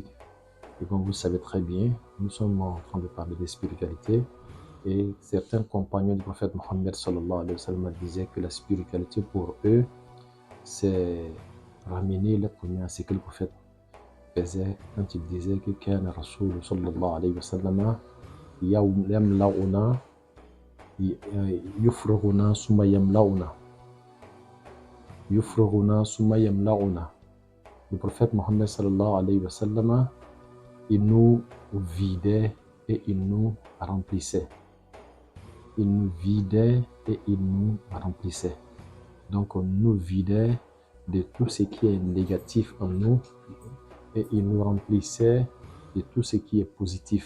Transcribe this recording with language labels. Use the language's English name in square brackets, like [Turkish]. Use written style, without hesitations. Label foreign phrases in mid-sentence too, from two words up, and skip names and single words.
[French] Et comme vous le savez très bien, nous sommes en train de parler de spiritualité, et certains compagnons du prophète Mohammed [Arabic] صلى الله عليه وسلم [French] disaient que la spiritualité pour eux, c'est ramener l'être humain à ce que le prophète faisait quand il disait que [Arabic] كان رسول صلى الله عليه وسلم يملؤنا يفرغنا ثم يملؤنا. يفرغنا ثم يملؤنا. [French] Le prophète Mohammed [Arabic] صلى الله عليه وسلم, [French] il nous vidait et il nous remplissait. Il nous vidait et il nous remplissait. Donc on nous vidait de tout ce qui est négatif en nous et il nous remplissait de tout ce qui est positif.